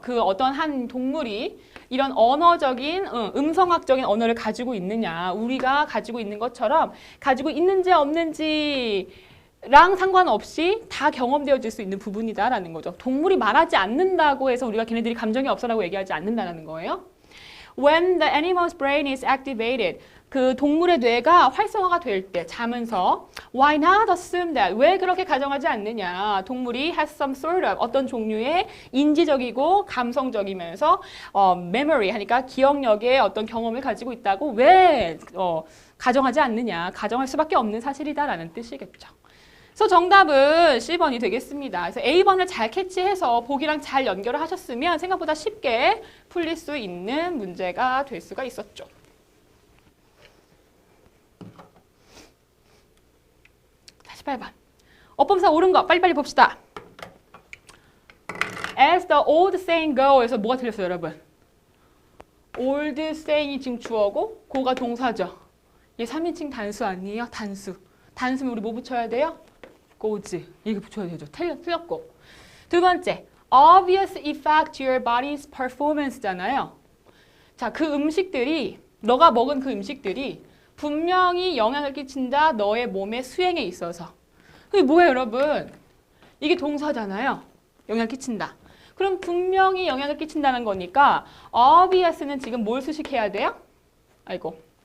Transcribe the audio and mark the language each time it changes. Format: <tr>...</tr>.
<ko>그 어떤 한 동물이 이런 언어적인, 음성학적인 언어를 가지고 있느냐, 우리가 가지고 있는 것처럼 가지고 있는지 없는지랑 상관없이 다 경험되어질 수 있는 부분이다라는 거죠. 동물이 말하지 않는다고 해서 우리가 걔네들이 감정이 없어라고 얘기하지 않는다는 거예요.</ko> <en>When the animal's brain is activated,</en> <ko>그 동물의 뇌가 활성화가 될 때 자면서</ko> <en>why not assume that?</en> <ko>왜 그렇게 가정하지 않느냐? 동물이</ko> <en>has some sort of</en> <ko>어떤 종류의 인지적이고 감성적이면서 memory 하니까 기억력의 어떤 경험을 가지고 있다고 왜 가정하지 않느냐? 가정할 수밖에 없는 사실이다라는 뜻이겠죠. 그래서 정답은 C번이 되겠습니다. 그래서 A번을 잘 캐치해서 보기랑 잘 연결을 하셨으면 생각보다 쉽게 풀릴 수 있는 문제가 될 수가 있었죠. 48번. 어법상 옳은 거 빨리빨리 봅시다.</ko> <en>As the old saying goes</en> <ko>에서 뭐가 틀렸어요, 여러분? old saying이 지금 주어고 고가 동사죠. 이게 3인칭 단수 아니에요? 단수. 단수면 우리 뭐 붙여야 돼요? goes. 이렇게 붙여야 되죠. 틀렸고. 두 번째,</ko> <en>obvious effect to your body's performance잖아요.</en> <ko>자, 그 음식들이 너가 먹은 그 음식들이 분명히 영향을 끼친다. 너의 몸의 수행에 있어서. 그게 뭐예요, 여러분? 이게 동사잖아요. 영향을 끼친다. 그럼 분명히 영향을 끼친다는 거니까 obvious는 지금 뭘 수식해야 돼요? 아이고.</ko>